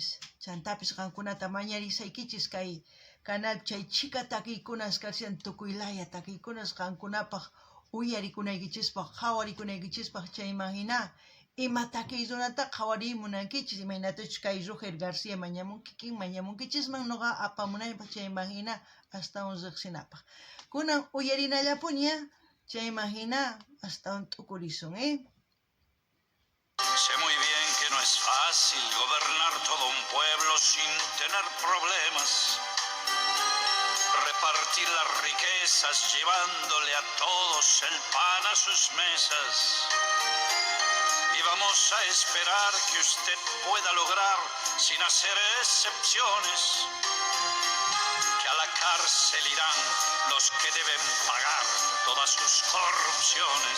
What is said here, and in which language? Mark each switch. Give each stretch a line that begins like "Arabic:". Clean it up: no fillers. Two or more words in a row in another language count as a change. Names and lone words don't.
Quechua: Chantapis qankunata mañarisaykichis kay canal chay chika takiykunas karshan tukuylaya takiykunas qankunapaq uyarikunaykichispaq, qhawarikunaykichispak chayman hina ima takiy runata qhawarimunankichis imaynatachus kay Roger García mañamunkichisman nuqa apamunaypaq chayman hina astawan riqsinapaq. Kunan uyarinallapuña chayman hina astawan t'ukurisun,
Spanish: Sé muy bien que no es fácil gobernar todo un pueblo sin tener problemas. Repartir las riquezas llevándole a todos el pan a sus mesas. Y vamos a esperar que usted pueda lograr, sin hacer excepciones, que a la cárcel irán los que deben pagar todas sus corrupciones.